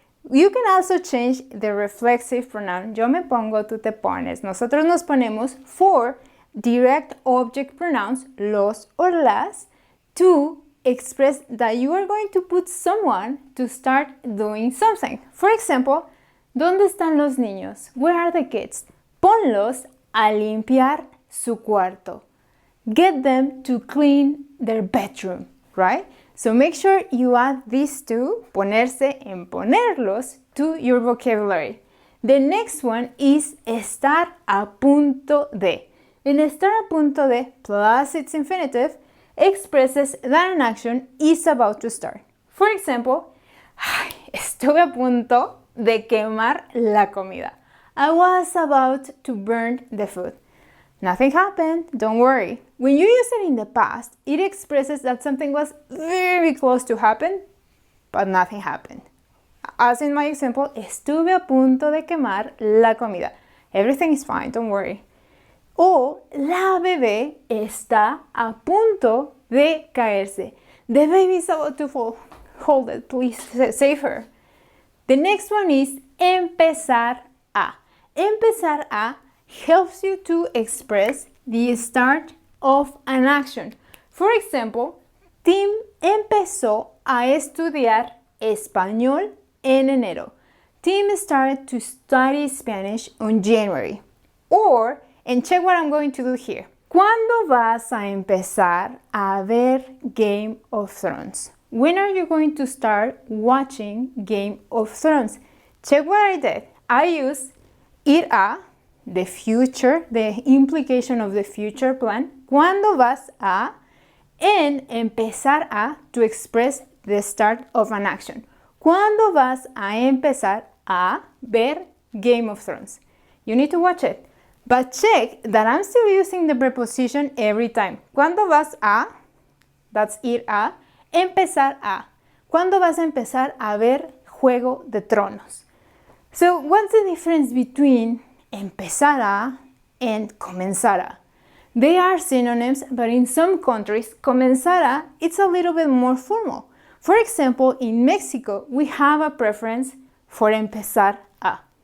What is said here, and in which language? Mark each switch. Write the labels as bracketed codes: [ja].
[en] You can also change the reflexive pronoun. [es] Yo me pongo, tú te pones. Nosotros nos ponemos [en] for direct object pronouns, los or las, to express that you are going to put someone to start doing something. For example, [es] ¿dónde están los niños? [en] Where are the kids? [es] Ponlos a limpiar su cuarto. [en] Get them to clean their bedroom, right? So make sure you add these two, ponerse en ponerlos, to your vocabulary. The next one is estar a punto de. And estar a punto de plus its infinitive expresses that an action is about to start. For example, [es] estuve a punto de quemar la comida. [en] I was about to burn the food. Nothing happened, don't worry. When you use it in the past, it expresses that something was very close to happen, but nothing happened. As in my example, [es] estuve a punto de quemar la comida. [en] Everything is fine, don't worry. [es] O la bebé está a punto de caerse. [en] The baby is about to fall. Hold it, please, save her. The next one is empezar a. Empezar a helps you to express the start of an action. For example, [es] Tim empezó a estudiar español en enero. [en] Tim started to study Spanish on January. Or, and check what I'm going to do here. [es] ¿Cuándo vas a empezar a ver Game of Thrones? [en] When are you going to start watching Game of Thrones? Check what I did. I use ir a, the future, the implication of the future plan. [es] ¿Cuándo vas a? [en] And empezar a to express the start of an action. [es] ¿Cuándo vas a empezar a ver Game of Thrones? [en] You need to watch it. But check that I'm still using the preposition every time. [es] ¿Cuándo vas a? [en] That's [es] ir a. Empezar a. ¿Cuándo vas a empezar a ver Juego de Tronos? [en] So what's the difference between empezar a and comenzar a? They are synonyms, but in some countries, comenzar a, it's a little bit more formal. For example, in Mexico, we have a preference for empezar a.